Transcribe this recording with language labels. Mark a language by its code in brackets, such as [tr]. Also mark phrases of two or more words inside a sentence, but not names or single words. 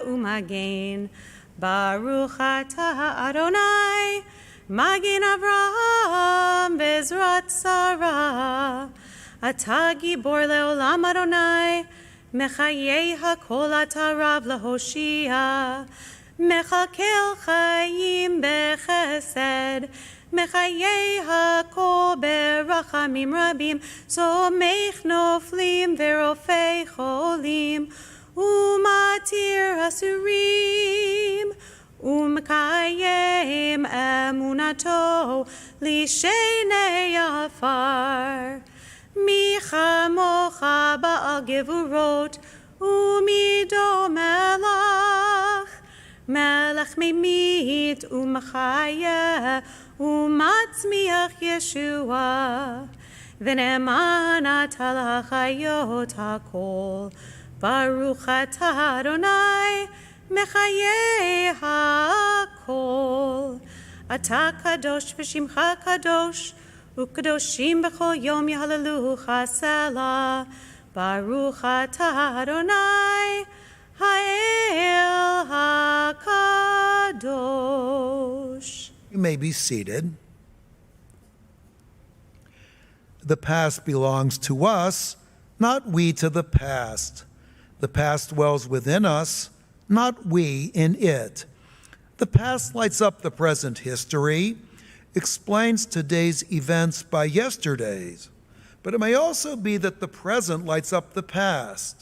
[he] ומגן, ברוך אתה אדוני, מגן אברהם ועזרת שרה, אתה גבור לעולם אדוני, מחיה הכל אתה רב להושיע, מכלכל חיים בחסד, מחיה הכל ברחמים רבים, סומך נופלים ורופא חולים, ומתיר אסורים, ומקיים אמונתו לישני עפר. מי כמוך בעל גבורות, ומידו מלך, מלך ממית ומחיה, ומצמיח ישועה, ונאמן אתה להחיות הכל, ברוך אתה אדוני, מחיה הכל, אתה קדוש ושמך קדוש, וקדושים בכל יום יהללוך סלה, ברוך אתה אדוני, האל הקדוש. [en] You may be seated. The past belongs to us, not we to the past. The past dwells within us, not we in it. The past lights up the present history, explains today's events by yesterday's, but it may also be that the present lights up the past.